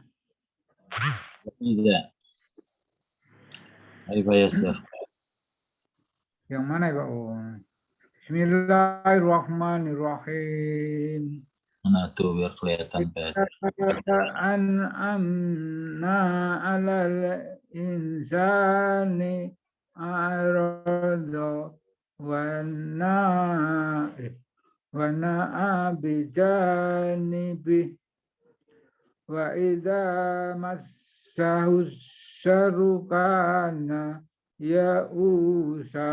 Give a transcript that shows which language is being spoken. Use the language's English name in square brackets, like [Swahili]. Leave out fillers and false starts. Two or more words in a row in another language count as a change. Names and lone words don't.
[Indonesian] Tidak. Ayo Fayasir. Yang mana ya Pak? Oh. [Arabic] Bismillahirrahmanirrahim. [Indonesian] Mana tuh biar kelihatan Fayasir. [Arabic] أنعمنا على الإنسان أعرض و نأى بجانبه و إذا مسه الشر كان يؤوسا.